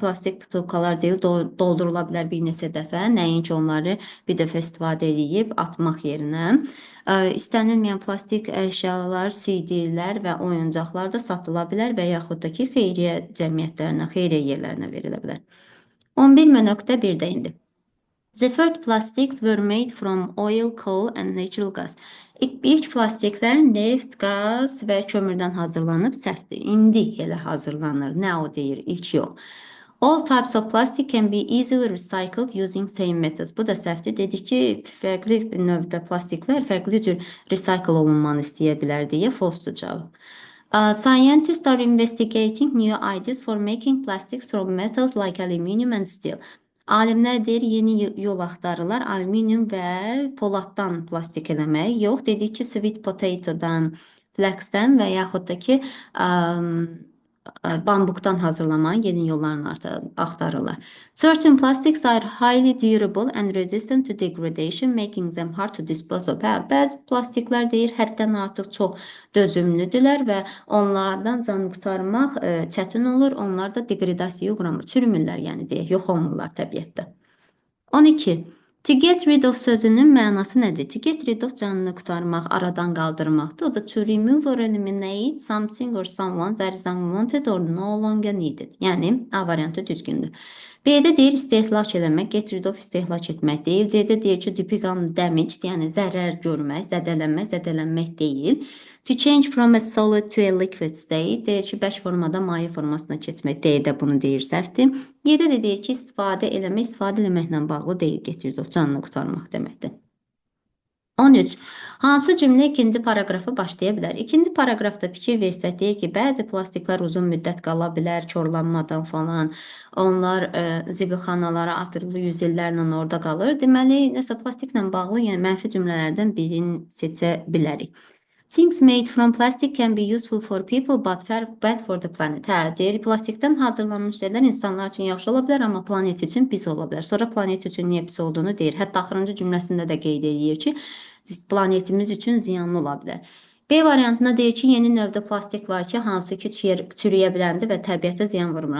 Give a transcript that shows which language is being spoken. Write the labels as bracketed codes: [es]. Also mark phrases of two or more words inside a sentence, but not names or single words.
[az] Plastik butulkalar deyil, doldurula bilər bir neçə dəfə, nəinki onları bir dəfə istifadə edib atmaq yerinə. İstənilməyən plastik əşyalar, CD-lər və oyuncaqlar da satıla bilər və yaxud da ki, xeyriyyə cəmiyyətlərinə, xeyriyyə yerlərinə verilə bilər. 11.1-də indi. [en] The first plastics were made from oil, coal and natural gas. [az] İlk plastiklər neft, qaz və kömürdən hazırlanıb səhvdir. İndi elə hazırlanır. Nə o deyir? İlk yox. [en] All types of plastic can be easily recycled using same methods. [az] Bu da səhvdir. Dedik ki, fərqli növdə plastiklər fərqli cür recycle olunmanı istəyə bilər deyə false-dur cavab. [en] Scientists are investigating new ideas for making plastics from metals like aluminium and steel. [az] Alimlər deyir, yeni yol axtarırlar, alüminium və poladdan plastik eləmək. Yox, dedik ki, [en] sweet potatodan, [az] flaxdən və yaxud da ki, bambukdan hazırlamanın yeni yollarını axtarırlar. [en] Certain plastics are highly durable and resistant to degradation, making them hard to dispose of. [az] Bəzi plastiklər deyir, həddən artıq çox dözümlüdürlər və onlardan can qurtarmaq çətin olur. Onlar da degradasiyaya uğramır, çürümürlər, yəni deyək, yox olmurlar təbiətdə. 12. [en] To get rid of [az] sözünün mənası nədir? [en] To get rid of [az] canını qurtarmaq, aradan qaldırmaqdır. O da [en] to remove or eliminate something or someone that is unwanted or no longer needed. [az] Yəni, A variantı düzgündür. B-də deyir istehlak eləmək, [en] get rid of [az] istehlak etmək deyil. C-də deyir ki, [en] to become damaged, [az] yəni zərər görmək, zədələnmək deyil. [en] To change from a solid to a liquid state, [az] deyir ki, 5 formadan maye formasına keçmək, D-də bunu deyir səhvdir. Y-də də deyir ki, istifadə eləməklə bağlı deyil, [en] get rid of [az] canını qurtarmaq deməkdir. 13. Hansı cümlə ikinci paragrafı başlaya bilər? İkinci paragrafda fikir versək deyir ki, bəzi plastiklər uzun müddət qala bilər, korlanmadan falan. Onlar zibilxanalara atılır, yüz illərlə orada qalır. Deməli, nəsə plastiklə bağlı, yəni mənfi cümlələrdən birini seçə bilərik. [en] Things made from plastic can be useful for people but bad for the planet. [az] Hə, deyir, plastikdən hazırlanmış şeylər insanlar üçün yaxşı ola bilər, amma planet üçün pis ola bilər. Sonra planet üçün niyə pis olduğunu deyir. Hətta axırıncı cümləsində də qeyd edir ki, planetimiz üçün ziyanlı ola bilər. B variantında deyir ki, yeni növdə plastik var ki, hansı ki çürüyə biləndir və təbiətə ziyan vurmur.